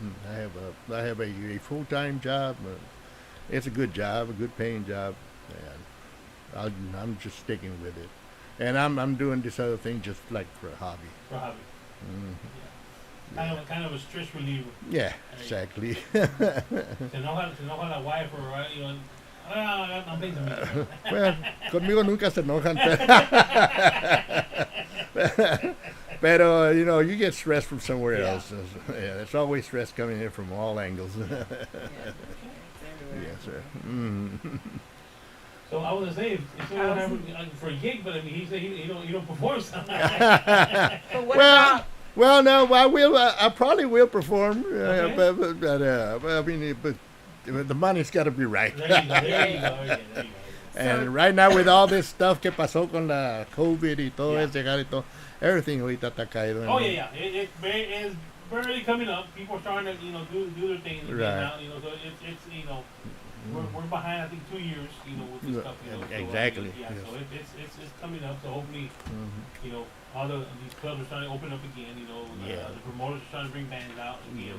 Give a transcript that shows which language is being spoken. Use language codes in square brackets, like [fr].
[en] I have a full-time job. It's a good job, a good paying job, and I'm just sticking with it. And I'm doing this other thing just like for a hobby. For a hobby. Mm-hmm. Kind of a stress reliever. Yeah, exactly. [es] Se enoja la [en] wife or I'm busy. Well, [es] conmigo nunca se enojan. Pero, [en] you get stress from somewhere else. There's always stress coming in from all angles. Yes, sir. So I was gonna say, if someone have for a gig, but I mean, he said he don't perform something. Well, no, I will. I probably will perform, Okay. but I mean, but the money's got to be right. There you go. And right now, with all this stuff [es] que pasó con la COVID y todo eso, llegar y todo, [en] everything [es] ahorita está caído. [en] Oh yeah. It's barely coming up. People are starting to do their thing again now. So it's we're behind, I think, 2 years. With this stuff. Exactly. So, yes. So it's coming up. So hopefully, all these clubs are starting to open up again. The promoters are trying to bring bands out again.